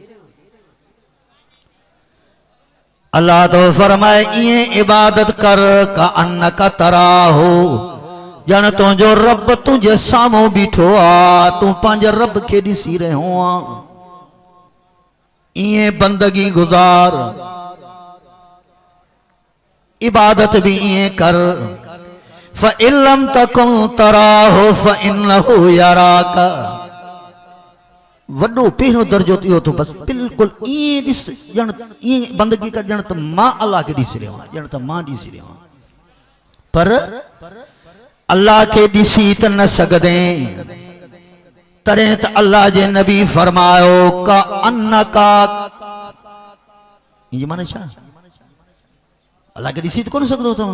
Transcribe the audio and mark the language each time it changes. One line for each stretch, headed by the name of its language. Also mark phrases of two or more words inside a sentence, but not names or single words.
Sindhi: अल्लाह तो फरमाए ईअं इबादत कर
Arabic: كأنك تراه
Sindhi: ॼण तुंहिंजो रब तुंहिंजे साम्हूं बीठो आहे तूं पंहिंजे रब खे ॾिसी रहियो आहे। ईअं बंदगी गुज़ार इबादत भी ईअं कर।
Arabic: فإن لم تكن تراه فإنه يراك.
Sindhi: वॾो पहिरियों दर्जो इहो थो बस बिल्कुलु ईअं ॾिस ॼण ईअं बंदगी कर ॼण त मां अल्लाह खे ॾिसी रहियो आहियां ॼण त मां ॾिसी रहियो आहियां। पर अल्लाह खे ॾिसी त न सघंदे तॾहिं त अल्लाह जे नबी फरमायो
Arabic: كأنك
Sindhi: इन माने छा अल्लाह के ॾिसी कोन सघंदो तव्हां।